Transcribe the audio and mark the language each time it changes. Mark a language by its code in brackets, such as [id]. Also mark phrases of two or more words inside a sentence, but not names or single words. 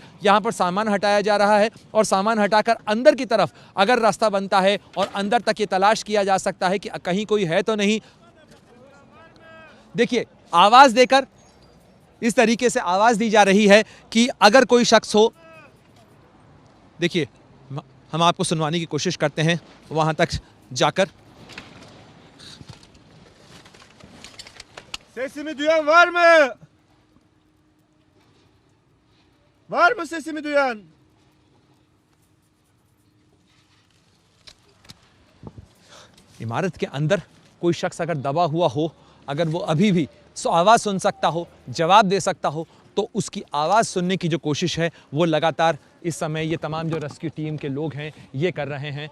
[hi] यहाँ पर सामान हटाया जा रहा है, और सामान हटाकर अंदर की तरफ अगर रास्ता बनता है और अंदर तक ये तलाश किया जा सकता है कि कहीं कोई है तो नहीं। देखिए आवाज देकर इस तरीके से आवाज दी जा रही है कि अगर कोई शख्स हो। देखिए हम आपको सुनवाने की कोशिश करते हैं वहां तक जाकर। [tr] Sesimi duyan var mı? Var mı sesimi duyan? [hi] इमारत के अंदर कोई शख्स अगर दबा हुआ हो, अगर वो अभी भी आवाज़ सुन सकता हो, जवाब दे सकता हो, तो उसकी आवाज़ सुनने की जो कोशिश है वो लगातार इस समय ये तमाम जो [en] rescue team [hi] के लोग हैं ये कर रहे हैं।